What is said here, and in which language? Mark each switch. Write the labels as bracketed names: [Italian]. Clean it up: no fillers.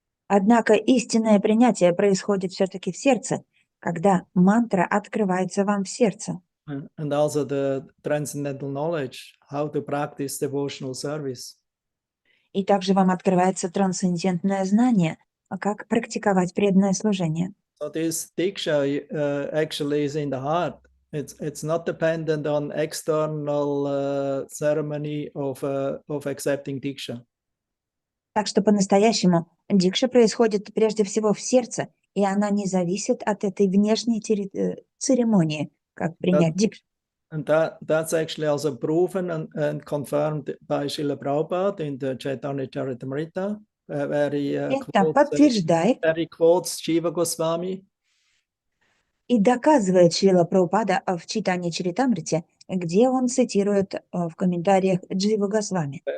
[Russian] Однако истинное принятие происходит все-таки в сердце, когда мантра открывается вам в сердце. [English] And also the transcendental knowledge, how to practice devotional service. [Russian] И также вам открывается трансцендентное знание, как практиковать преданное служение. [English] So this Diksha actually is in the heart. It's not dependent on external ceremony of accepting Diksha. [Russian] Так что по-настоящему дикша происходит прежде всего в сердце, и она не зависит от этой внешней церемонии, как принять дикшу. [English] And that's actually also proven and confirmed by Srila Prabhupada in the Chaitanya Charitamrita, where he quotes Jiva Goswami. [Russian] И доказывает Шрила Прабхупада в читании Чаритамрите, где он цитирует в комментариях Джива Госвами.